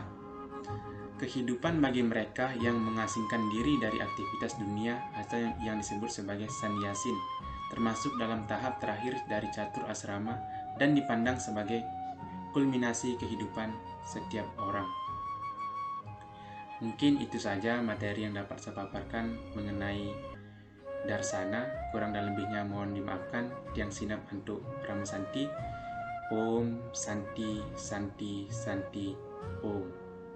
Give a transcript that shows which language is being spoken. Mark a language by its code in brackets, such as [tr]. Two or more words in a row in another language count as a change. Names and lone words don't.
[id] Kehidupan bagi mereka yang mengasingkan diri dari aktivitas dunia atau yang disebut sebagai sannyasin, termasuk dalam tahap terakhir dari catur asrama dan dipandang sebagai kulminasi kehidupan setiap orang. Mungkin itu saja materi yang dapat saya paparkan mengenai Darsana. Kurang dan lebihnya mohon dimaafkan. Tiang Sinap untuk Rama Santi. [sa] Om Santi Santi Santi Om.